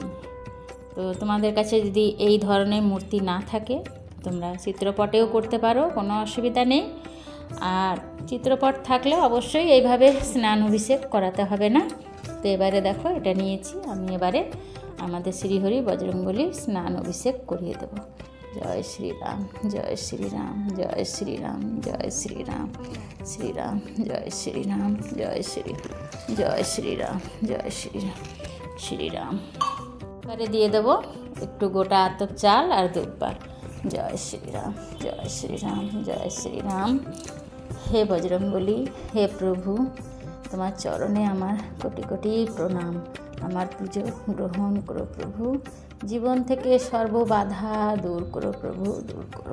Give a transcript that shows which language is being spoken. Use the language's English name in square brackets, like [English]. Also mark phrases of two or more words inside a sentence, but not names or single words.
[Bangla] তো তোমাদের কাছে যদি এই ধরনের মূর্তি না থাকে তোমরা চিত্রপটেও করতে পারো, কোনো অসুবিধা নেই। আর চিত্রপট থাকলে অবশ্যই এইভাবে স্নান অভিষেক করাতে হবে না। তো এবারে দেখো এটা নিয়েছি আমি, এবারে আমাদের শ্রীহরি বজরংবলীর স্নান অভিষেক করিয়ে দেব। [Hindi] जय श्री राम जय श्री राम जय श्री राम जय श्री राम श्री राम जय श्री राम जय श्री राम जय श्री राम श्री राम। [Bangla] এবারে দিয়ে দেবো একটু গোটা আতপ চাল আর দুব্বা। জয় শ্রী রাম জয় শ্রী রাম জয় শ্রী রাম। হে বজরংবলী, হে প্রভু, তোমার চরণে আমার কোটি কোটি প্রণাম। আমার পুজো গ্রহণ করো প্রভু, জীবন থেকে সর্ববাধা দূর করো প্রভু, দূর করো।